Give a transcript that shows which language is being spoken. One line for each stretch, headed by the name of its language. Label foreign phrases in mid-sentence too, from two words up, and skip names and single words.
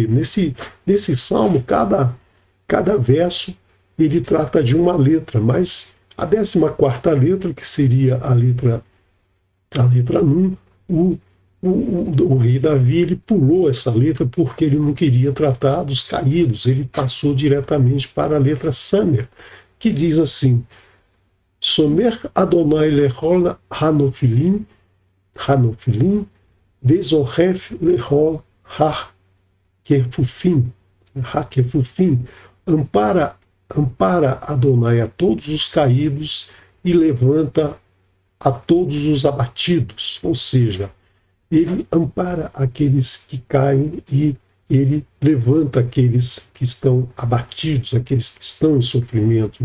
Portuguese: Nesse salmo, cada verso ele trata de uma letra, mas a 14ª letra, que seria a letra Nun, o rei Davi ele pulou essa letra porque ele não queria tratar dos caídos, ele passou diretamente para a letra Samer, que diz assim:
Hebrew: סומך ה' לכל הנופלים, וזוקף לכל הכפופים,
Portuguese: ampara Adonai a todos os caídos e levanta a todos os abatidos. Ou seja, ele ampara aqueles que caem e ele levanta aqueles que estão abatidos, aqueles que estão em sofrimento.